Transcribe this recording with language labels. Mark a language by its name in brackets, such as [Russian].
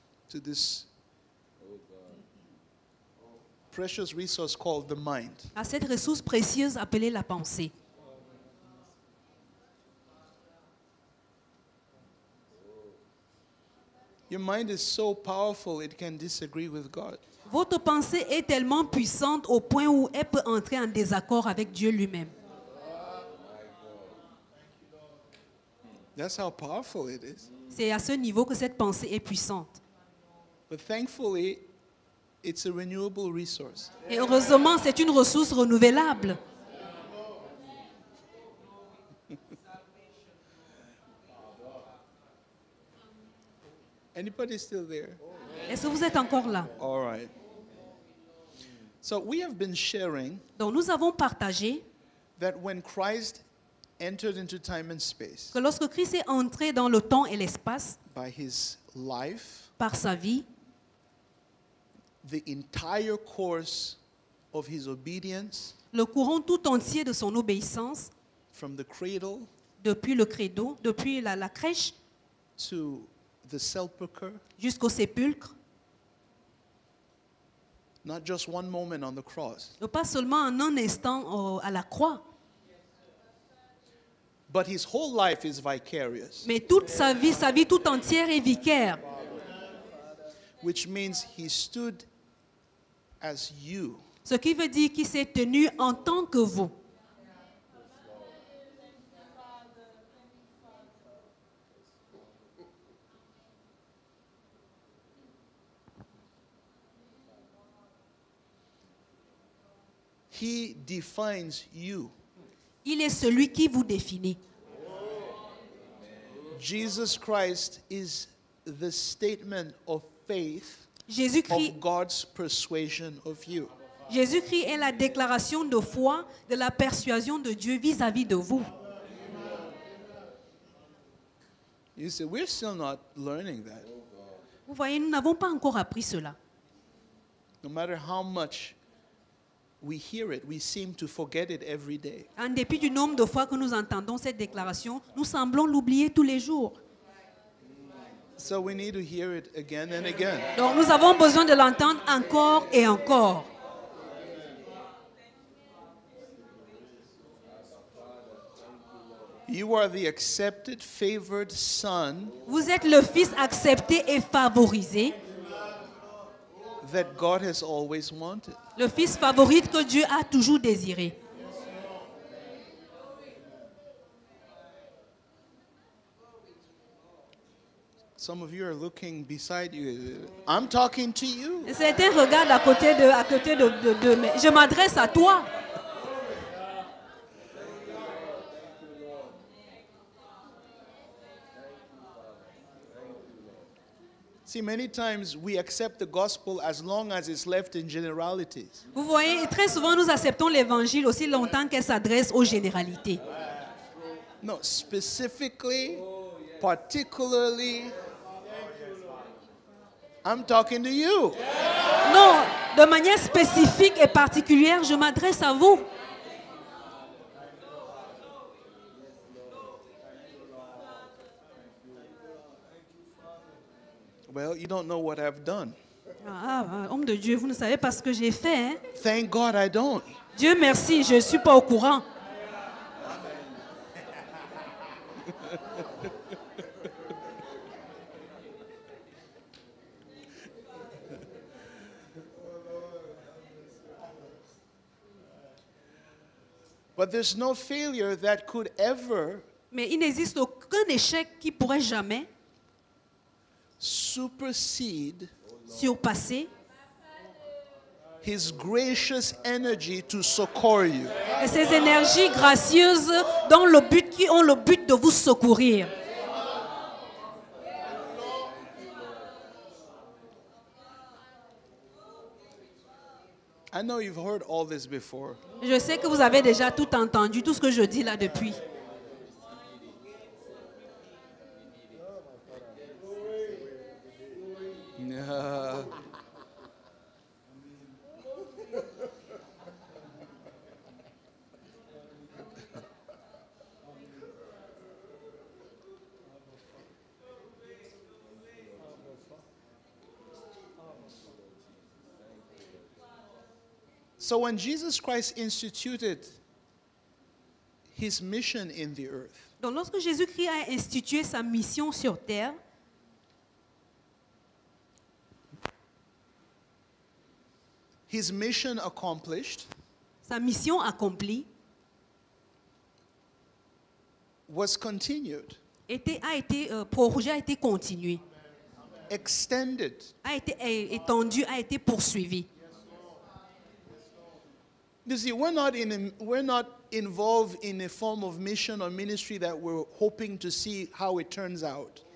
[English] to this precious resource called the mind. [French] à cette ressource précieuse appelée la pensée. [English] Your mind is so powerful it can disagree with God. [French] Votre pensée est tellement puissante au point où elle peut entrer en désaccord avec Dieu lui-même. [English] That's how powerful it is. [French] C'est à ce niveau que cette pensée est puissante. [English] But thankfully, it's a renewable resource. [French] Et heureusement, c'est une ressource renouvelable. [English] Anybody still there? [French] Est-ce que vous êtes encore là? [English] All right. So we have been sharing [French] Donc nous avons partagé [English] that when Christ entered into time and space [French] que lorsque Christ est entré dans le temps et l'espace [English] by his life, [French] par sa vie, [English] the entire course of his obedience [French] le courant tout entier de son obéissance, [English] from the cradle [French] depuis le credo, depuis la crèche [English] to the sepulchre, [French] jusqu'au sépulcre, [English] not just one moment on the cross, [French] pas seulement en un instant à la croix, [English] but his whole life is vicarious, [French] mais toute sa vie tout entière est vicaire. [English] which means he stood as you. [French] Ce qui veut dire qu'il s'est tenu en tant que vous. [English] He defines you. [French] Il est celui qui vous définit. [English] Jesus Christ is the statement of faith [French] Jésus-Christ [English] of God's persuasion of you. [French] Jésus-Christ est la déclaration de foi de la persuasion de Dieu vis-à-vis de vous. [English] You say, we're still not learning that. [French] Vous voyez, nous n'avons pas encore appris cela. [English] No matter how much we hear it, we seem to forget it every day. [French] En dépit du nombre de fois que nous entendons cette déclaration, nous semblons l'oublier tous les jours. [English] So we need to hear it again and again. [French] Donc nous avons besoin de l'entendre encore et encore. [English] You are the accepted, favored son [French] Vous êtes le fils accepté et favorisé, [English] that God has always wanted. [French] le fils favori que Dieu a toujours désiré. [English] Some of you are looking beside you. I'm talking to you. [French] Et certains regardent à côté de mais je m'adresse à toi. [English] See, many times we accept the gospel as long as it's left in generalities. [French] Vous voyez, très souvent nous acceptons l'évangile aussi longtemps qu'elle s'adresse aux généralités. [English] No, specifically, particularly, I'm talking to you. [French] Non, de manière spécifique et particulière, je m'adresse à vous. [English] Well, you don't know what I've done. [French] Homme de Dieu, vous ne savez pas ce que j'ai fait. Hein? [English] Thank God I don't. [French] Dieu merci, je ne suis pas au courant. [English] But there's no failure that could ever [French] Mais il n'existe aucun échec qui pourrait jamais [English] supersede [French] surpasser [English] His gracious energy to succor you. [French] et ces énergies gracieuses dans le but, qui ont le but de vous secourir. [English] I know you've heard all this before. [French] Je sais que vous avez déjà tout entendu, tout ce que je dis là depuis. Yeah. [English] So when Jesus Christ instituted his mission in the earth, [French] Donc lorsque Jésus-Christ a institué sa mission sur terre, [English] his mission accomplished [French] sa mission accomplie [English] was continued, [French] a été prorogée, a été continuée, [English] extended. [French] a été étendue, a été poursuivie. [English] You see, we're not involved in a form of mission or ministry that we're hoping to see how it turns out.